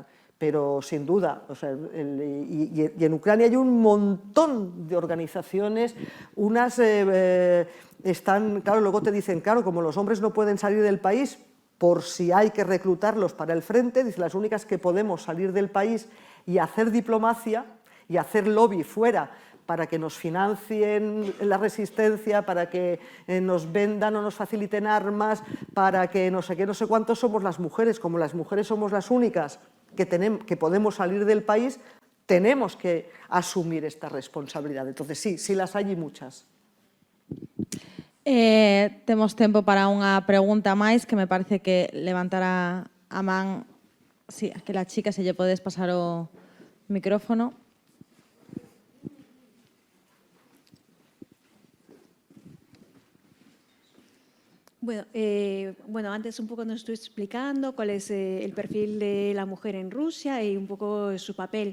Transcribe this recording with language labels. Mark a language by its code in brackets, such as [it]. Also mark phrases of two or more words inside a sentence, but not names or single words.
[es] Pero, sin duda, o sea, y en Ucrania hay un montón de organizaciones, unas están, claro, luego te dicen, claro, como los hombres no pueden salir del país, por si hay que reclutarlos para el frente, dice, las únicas que podemos salir del país y hacer diplomacia y hacer lobby fuera para que nos financien la resistencia, para que nos vendan o nos faciliten armas, para que no sé qué, no sé cuántos, somos las mujeres. Como las mujeres somos las únicas que podemos salir del país, tenemos que asumir esta responsabilidad. Entonces sí las hay y muchas. [gl] Temos tempo para unha pregunta máis que me parece que levantará a man, sí, aquela chica, se lle podes pasar o micrófono. [es] Bueno, antes un poco nos estuve explicando cuál es el perfil de la mujer en Rusia y un poco su papel.